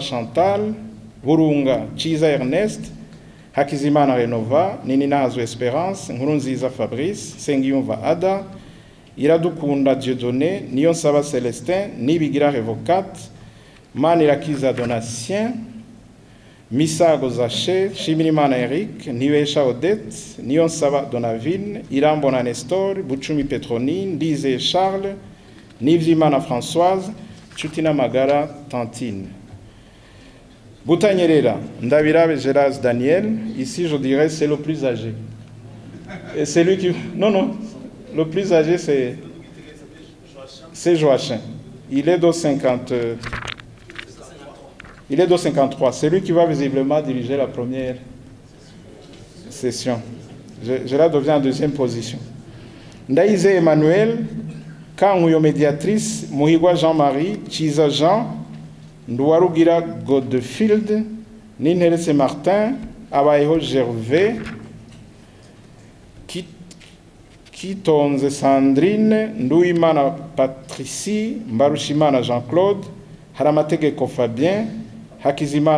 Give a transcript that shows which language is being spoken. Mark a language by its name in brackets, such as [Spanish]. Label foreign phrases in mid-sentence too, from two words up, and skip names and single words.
[French] Chantal, Burunga Chiza Ernest, Hakizimana Renova, Nininahazo Espérance, Nkurunziza Fabrice, Sengiyumva Ada, Iradukunda Dieudonné, Niyonsaba Célestin, Nibigira Revocate, Manirakiza Donatien, Misago Zaché, Shimirimana Eric, Niwesha Odette, Niyonsaba Donavine, Irambona Nestor, Buchumi Petronine, Lise Charles, Nivzimana Françoise, Chutina Magara Tantine. Boutanyerera, Ndavirabe Geras Daniel, ici je dirais c'est le plus âgé. Et c'est lui qui... Non, le plus âgé c'est Joachim. Il est de 50... Il est de 53. C'est lui qui va visiblement diriger la première session. Gérard devient en deuxième position. Ndaïze Emmanuel, Kanguyo médiatrice, Muhigwa Jean-Marie, Chiza Jean, Ndouarugira Godfield, Ninherese Martin, Abayeho Gervais, Kitonze Sandrine, Ndouimana Patricie, Mbarushimana Jean-Claude, Haramatege Fabien, Hakizimana